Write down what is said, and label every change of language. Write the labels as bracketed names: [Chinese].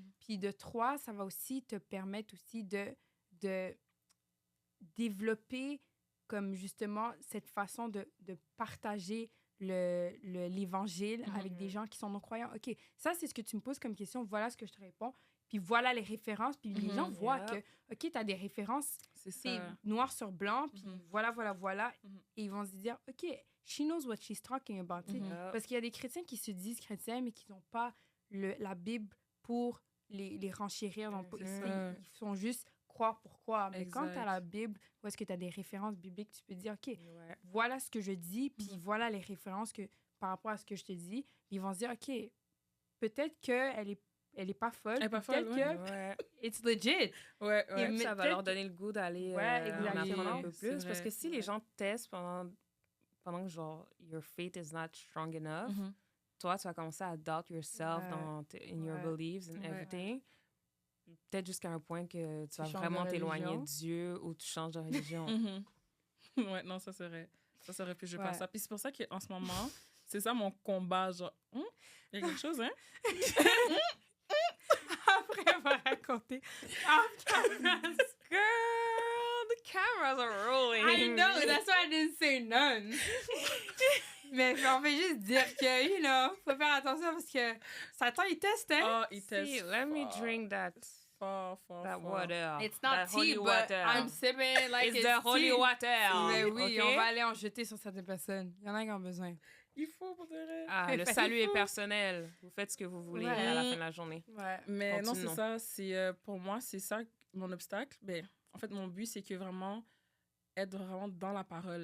[French] Puis de trois, ça va aussi te permettre aussi de développer comme justement cette façon de partager l'évangile avec des gens qui sont non-croyants. OK, ça, c'est ce que tu me poses comme question. Voilà ce que je te réponds. Puis voilà les références. Puis les gens voient que, OK, tu as des références, c'est noir sur blanc. Puis voilà. Et ils vont se dire, OK, [English] she knows what she's talking about. [French] Parce qu'il y a des chrétiens qui se disent chrétiens, mais qui n'ont pas la Bible pour les renchérir. Ils sont juste croire pourquoi. Mais quand tu as la Bible, où est-ce que tu as des références bibliques, tu peux dire, OK, voilà ce que je dis, puis voilà les références par rapport à ce que je te dis. Puis ils vont se dire, OK, peut-être qu'elle est pas folle. Peut-être que [English] it's legit. [French] Et ça va leur donner le goût d'aller en apprendre un peu plus. Parce que si les gens testent pendant que, genre, [English] your faith is not strong enough, [French] toi, tu vas commencer à [English] doubt yourself in your beliefs and everything. [French] Peut-être jusqu'à un point que tu vas vraiment t'éloigner de Dieu ou tu changes de religion. Ouais, non, ça serait plus je pense ça. Puis c'est pour ça qu'en ce moment, c'est ça mon combat, genre, il y a quelque chose, hein? Après, elle va raconter. [English] Girl, the cameras are rolling. I know, that's why I didn't say none. [French] Mais on fait juste dire que, faut faire attention parce que Satan, il teste, hein? Oh, il teste. [English] See, let me drink that water. It's not tea, but water. I'm sipping like it's the holy water. [French] Mais oui, okay? on va aller en jeter sur certaines personnes. Il y en a qui ont besoin. Il faut, pour de vrai. Ah, le salut est personnel. Vous faites ce que vous voulez à la fin de la journée. Ouais. Mais non, c'est ça. Pour moi, c'est ça mon obstacle. Ben, en fait, mon but, c'est que vraiment être vraiment dans la parole.